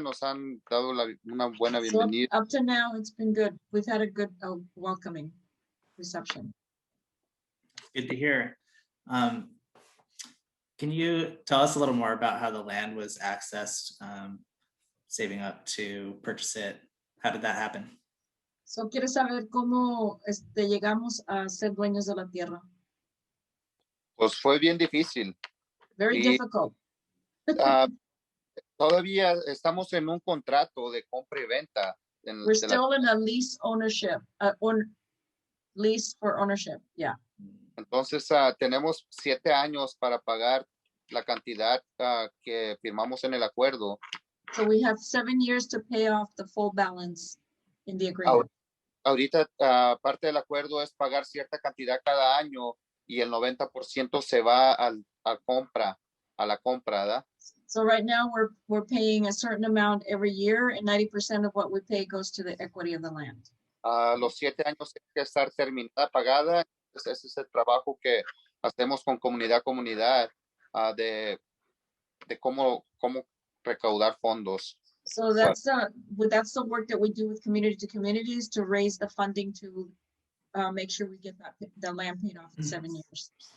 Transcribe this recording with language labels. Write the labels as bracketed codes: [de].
[es] Nos han dado una buena bienvenida. [en] So up to now, it's been good. We've had a good welcoming reception. Good to hear. Can you tell us a little more about how the land was accessed, saving up to purchase it? How did that happen? [es] So, ¿quieres saber cómo llegamos a ser dueños de la tierra? Pues fue bien difícil. [en] Very [es] Sí. [en] difficult. [es] Todavía estamos en un contrato de compra y venta. [en] We're still in a lease ownership, lease for ownership. Yeah. [es] Entonces tenemos 7 años para pagar la cantidad que firmamos en el acuerdo. [en] So we have 7 years to pay off the full balance in the agreement. [es] Ahorita parte del acuerdo es pagar cierta cantidad cada año y el 90% se va a la compra, ¿verdad? [en] So right now we're paying a certain amount every year, and 90% of what we pay goes to the equity of the land. [es] Los 7 años tienen que estar terminada, pagada. Ese es el trabajo que hacemos con comunidad de cómo recaudar fondos. [en] So that's the work that we do with community to communities to raise the funding to make sure we get the land paid off in 7 years.